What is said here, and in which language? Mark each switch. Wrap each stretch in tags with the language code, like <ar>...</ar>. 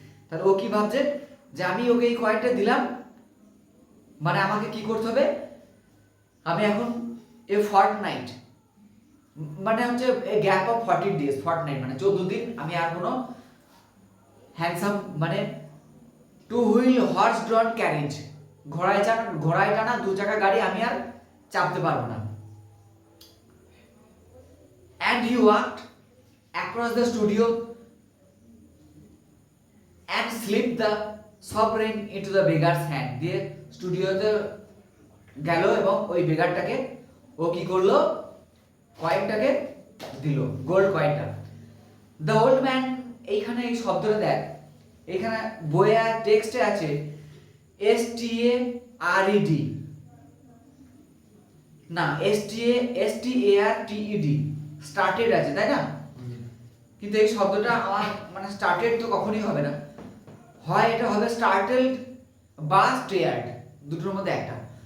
<bn>তাহলে ও কি ভাবছে যে আমি ওকে এই কয়েনটা দিলাম মানে আমাকে কি করতে হবে, আমি এখন এ ফর্টনাইট মানে হচ্ছে</bn> <en>a gap of 14 days,</en> <bn>ফর্টনাইট মানে 14 দিন আমি আর কোনো হ্যান্ডসাম মানে টু হুইল হর্স ড্রন ক্যারেজ, ঘোড়ায় টানা 2 চাকা গাড়ি আমি আর চাপতে পারবো না।</bn> <en>And he walked across the studio and slipped the sovereign into the beggar's hand,</en> <bn>দিয়ে স্টুডিওতে গেল এবং ওই বেগারটাকে ও কি করলো, কয়েনটাকে দিল, গোল্ড কয়েনটা। দ্য ওল্ড ম্যান, এইখানে এই শব্দটা দেখ, এখানে বইয়ে টেক্সটে আছে STARED, না STARTED, স্টার্টেড আছে তাই না, কিন্তু এই শব্দটা আমার মানে স্টার্টেড তো কখনোই হবে না, হয় এটা হবে স্টার্টেলড বা স্টেয়ার্ড, দুটোর মধ্যে একটা।</bn>